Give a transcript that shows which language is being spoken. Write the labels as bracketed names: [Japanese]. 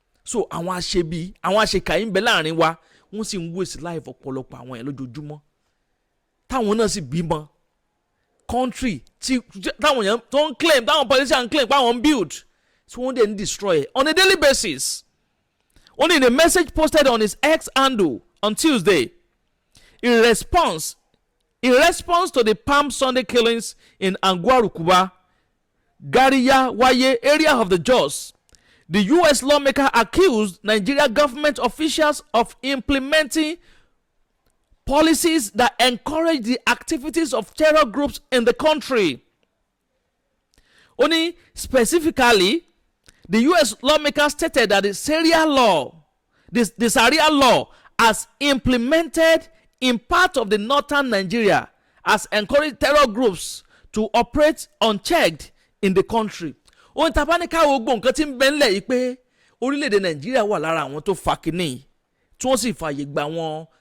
[Yoruba] so àwọn aṣebi àwọn aṣèkà yìí ń bẹ láàrin wa wọ́n sì ń [English] waste life [Yoruba] ọ̀pọ̀lọpọ̀ àwọn yẹn lójoojúmọ́ táwọn náà sì bímọ [English] country [Yoruba] tí táwọn yẹn tó ń claim táwọn [English] politicians claim [Yoruba] pé àwọn ń [English] build [Yoruba] tí wọ́n dẹ̀ ń [English] destroy on a daily basis. Only in a message posted on his X handle on Tuesday in response to the Palm Sunday killings in Angwaru Kuba, Gariya Waye area of the Jos, the U.S. lawmaker accused Nigeria government officials of implementing policies that encourage the activities of terror groups in the country. Only specifically, the U.S. lawmaker stated that the Sharia law, the Sharia law, as implemented in part of the northern Nigeria, has encouraged terror groups to operate unchecked in the country. [Yoruba] Ohun tàbá ní káwọ́ gbọ́ nǹkan tí ń bẹ ńlẹ̀ yìí pé orílẹ̀-èdè Nàìjíríà wà lára àwọn tó fa kínní tí wọ́n sì fààyè gba wọn